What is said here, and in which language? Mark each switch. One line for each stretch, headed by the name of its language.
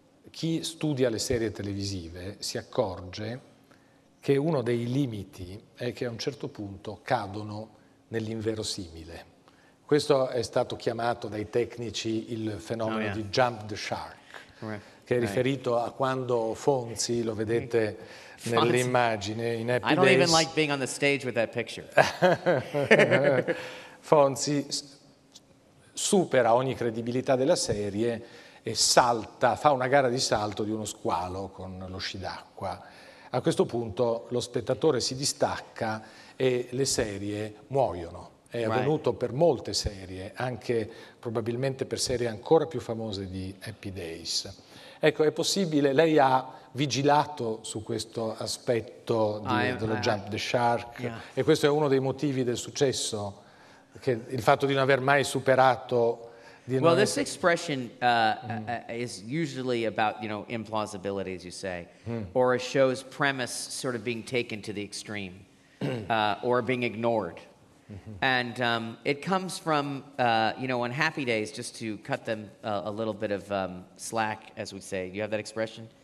Italian: Chi studia le serie televisive si accorge che uno dei limiti è che a un certo punto cadono nell'inverosimile. Questo è stato chiamato dai tecnici il fenomeno di jump the shark, che è riferito a quando Fonzi, lo vedete nell'immagine, in Happy Days.
English: I don't even like being on the stage with that picture.
Italian: Fonzi supera ogni credibilità della serie e salta, fa una gara di salto di uno squalo con lo sci d'acqua. A questo punto lo spettatore si distacca e le serie muoiono. È avvenuto per molte serie, anche probabilmente per serie ancora più famose di Happy Days. Ecco, è possibile, lei ha vigilato su questo aspetto dello jump the shark, e questo è uno dei motivi del successo, il fatto di non aver mai superato.
English: Well, this expression is usually about, you know, implausibility, as you say, or a show's premise sort of being taken to the extreme, or being ignored. And it comes from, you know, on Happy Days, just to cut them a little bit of slack, as we say. You have that expression?